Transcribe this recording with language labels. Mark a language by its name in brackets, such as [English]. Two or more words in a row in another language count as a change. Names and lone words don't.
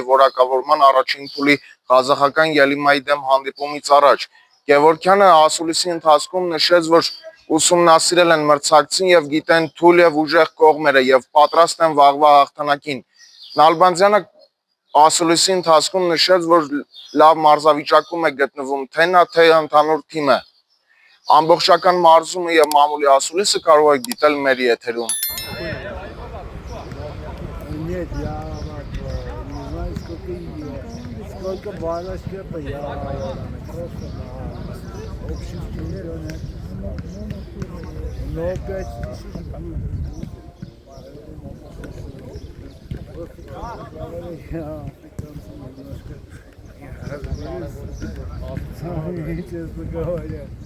[Armenian] որակավորման առաջին փուլի ղազախական Ելիմայի դեմ հանդիպումից առաջ Գևորգյանը ասուլիսի ընթացքում նշեց, որ ուսումնասիրել են մրցակցին եւ գիտեն թույլ եւ ուժեղ կողմերը եւ պատրաստ են վաղվա հաղթանակին։ Նալբանդյանը ասուլիսի ընթացքում նշեց, որ լավ մարզավիճակում է գտնվում թե նա, թե ընդհանուր թիմը։ Ամբողջական մարզումը եւ մամուլի ասուլիսը կարող եք դիտել մեր եթերում։ [Russian] Нет, я не знаю, сколько баллов, я просто на общем стадионе. Но 5000 честно говоря.